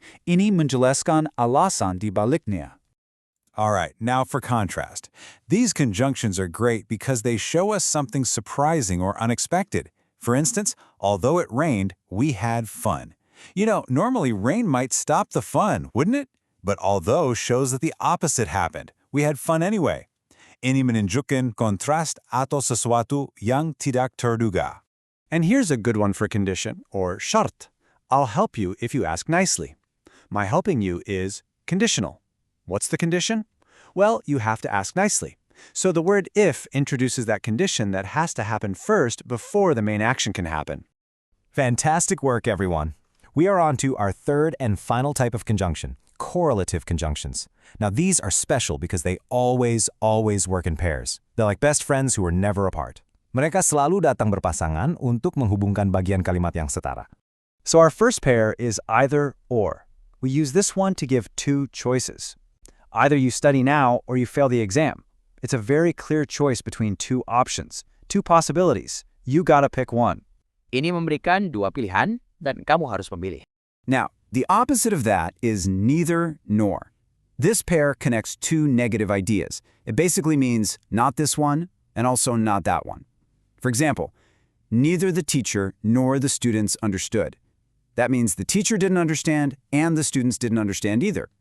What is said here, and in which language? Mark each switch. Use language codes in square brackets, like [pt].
[id] Ini menjelaskan alasan di baliknya. [en] All right, now for contrast. These conjunctions are great because they show us something surprising or unexpected. For instance, although it rained, we had fun. You know, normally rain might stop the fun, wouldn't it? But although shows that the opposite happened. We had fun anyway. [id] Ini menunjukkan kontras atau sesuatu yang tidak terduga. [en] And here's a good one for condition, or syarat. I'll help you if you ask nicely. My helping you is conditional. What's the condition? Well, you have to ask nicely. So the word if introduces that condition that has to happen first before the main action can happen. Fantastic work, everyone. We are on to our third and final type of conjunction, correlative conjunctions. Now, these are special because they always work in pairs. They're like best friends who are never apart. [id] Mereka selalu datang berpasangan untuk menghubungkan bagian kalimat yang setara. [en] So our first pair is either or. We use this one to give two choices. Either you study now or you fail the exam. It's a very clear choice between two options, two possibilities. You gotta pick one. [id] Ini memberikan dua pilihan dan kamu harus memilih. [en] Now, the opposite of that is neither nor. This pair connects two negative ideas. It basically means not this one and also not that one. For example, neither the teacher nor the students understood. That means the teacher didn't understand and the students didn't understand either.